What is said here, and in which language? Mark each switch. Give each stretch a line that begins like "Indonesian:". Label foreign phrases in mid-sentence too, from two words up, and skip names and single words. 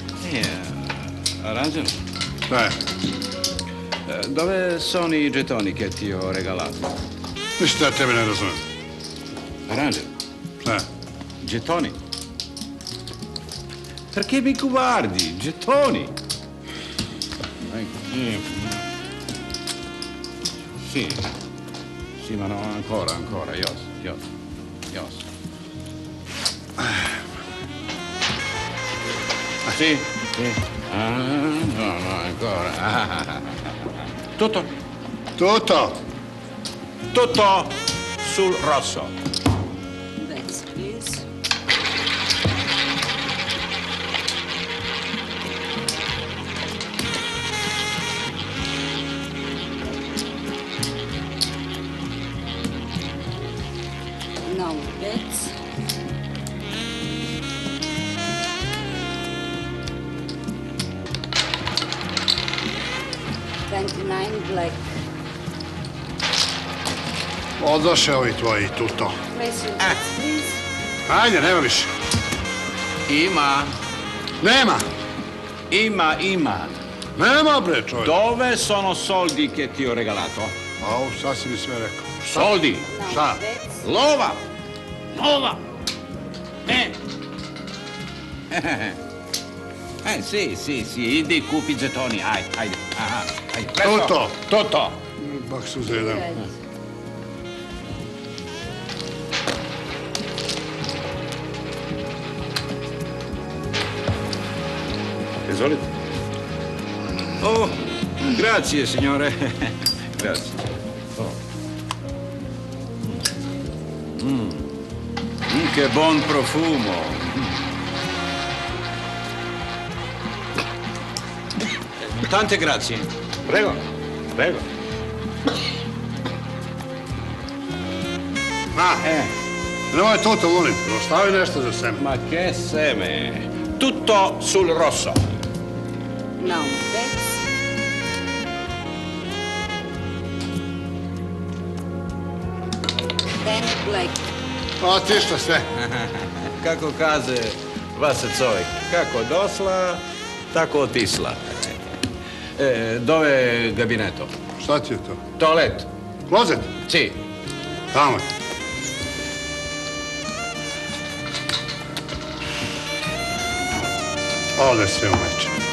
Serbian: Rađen, Šta je?
Italian: dove sono i getoni che ti ho regalato?
Serbian: Ništa ja tebe ne razumem. Rađen, Šta je?
Italian: getoni. Perché mi guardi? Gettoni. Sì. Sì, ma no, ancora, Jos. Sì. No, ancora. Tutto sul rosso. Thanks, please. Now that's 29 black.
Serbian: Odoše ovi tvoji tuto.
English: Place your bets, please.
Serbian: Ajde, nema više. Ima. Nema. Nema, bre, čovjek.
Italian: Dove sono soldi che ti ho regalato?
Serbian: Au, sad si mi sve rekao.
Italian: Soldi.
English: Now
Serbian: Šta?
English: that's
Serbian: Lova. Sì, idi kupi getoni, ajde.
Italian: Presto. Tutto.
Serbian: Bak suze jedan.
English: right.
Serbian: Izvolite.
Italian: Oh, grazie, signore. Grazie. Oh. Che buon profumo. Tante grazie. Prego.
Serbian: Na, nemoj toto, molim. Ostavi nešto za sebe.
Italian: Ma che seme. Tutto sul rosso.
English: Now that's 10 black.
Serbian: Otišla sve. Kako kaže Vase Coj, kako dosla, tako otisla.
Italian: Dove je gabineto?
Serbian: Šta ti je to? Toalet. Klozet?
Italian: Sì.
Serbian: Tamo. Ode sve u meče.